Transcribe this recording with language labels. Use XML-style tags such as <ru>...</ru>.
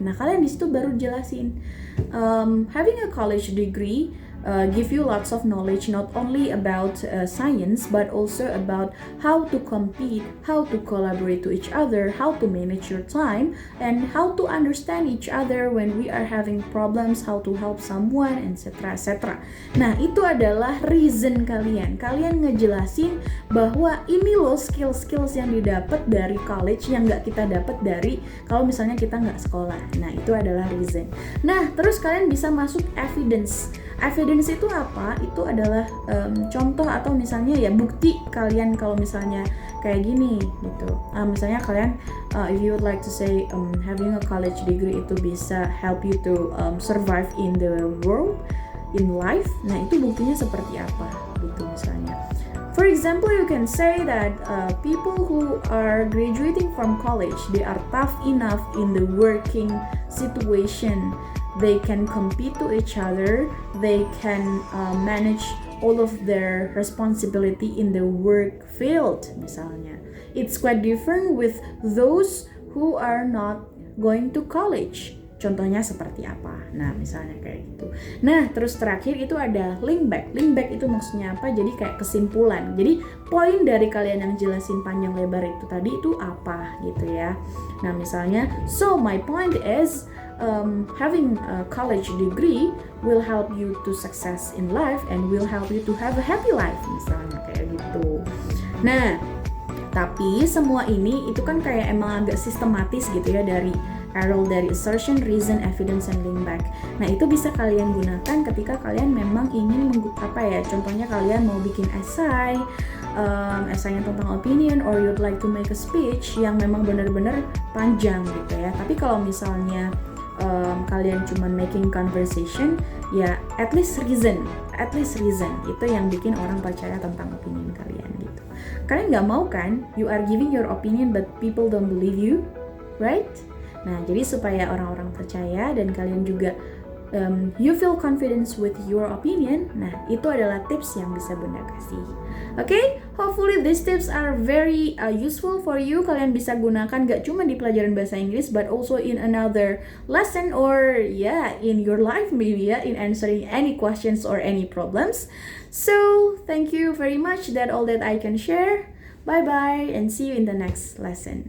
<en>Nah,</en> <id>kalian di situ baru jelasin,</id> <en>having a college degree give you lots of knowledge not only about science but also about how to compete, how to collaborate to each other, how to manage your time, and how to understand each other when we are having problems, how to help someone, etc. etc.</en> <id>Nah, itu adalah reason kalian. Kalian ngejelasin bahwa ini loh skills yang didapat dari college yang nggak kita dapat dari kalau misalnya kita nggak sekolah. Nah, itu adalah reason. Nah, terus kalian bisa masuk evidence. Evidence itu apa? Itu adalah contoh atau misalnya ya bukti kalian kalau misalnya kayak gini gitu. Misalnya kalian</id> <en>if you would like to say having a college degree</en> <id>itu bisa</id> <en>help you to survive in the world, in life.</en> <id>Nah, itu buktinya seperti apa gitu misalnya.</id> <en>For example, you can say that people who are graduating from college, they are tough enough in the working situation. They can compete to each other, they can manage all of their responsibility in the work field</en> <id>misalnya.</id> <en>It's quite different with those who are not going to college.</en> <id>Contohnya seperti apa? Nah, misalnya kayak gitu. Nah, terus terakhir itu ada link back. Link back itu maksudnya apa? Jadi kayak kesimpulan. Jadi poin dari kalian yang jelasin panjang lebar itu tadi itu apa gitu ya. Nah, misalnya,</id> <en>so my point is having a college degree will help you to success in life and will help you to have a happy life</en> <id>misalnya kayak gitu. Nah, tapi semua ini itu kan kayak emang agak sistematis gitu ya dari Arrow, dari assertion, reason, evidence, and link back. Nah, itu bisa kalian gunakan ketika kalian memang ingin contohnya kalian mau bikin esai, esainya tentang opinion,</id> <en>or you'd like to make a speech</en> <id>yang memang benar-benar panjang gitu ya. Tapi kalau misalnya kalian cuma</id> <en>making conversation,</en> <id>ya</id> <en>at least reason</en> <id>itu yang bikin orang percaya tentang opinion kalian gitu. Kalian nggak mau kan,</id> <en>you are giving your opinion but people don't believe you, right?</en> <id>Nah, jadi supaya orang-orang percaya dan kalian juga</id> <en>you feel confidence with your opinion,</en> <id>nah itu adalah tips yang bisa Bunda kasih.</id> <en>Okay, hopefully these tips are very useful for you.</en> <id>Kalian bisa gunakan gak cuma di pelajaran bahasa Inggris,</id> <en>but also in another lesson or in your life maybe in answering any questions or any problems. So, thank you very much. That's all that I can share. Bye bye and see you in the next lesson.</en>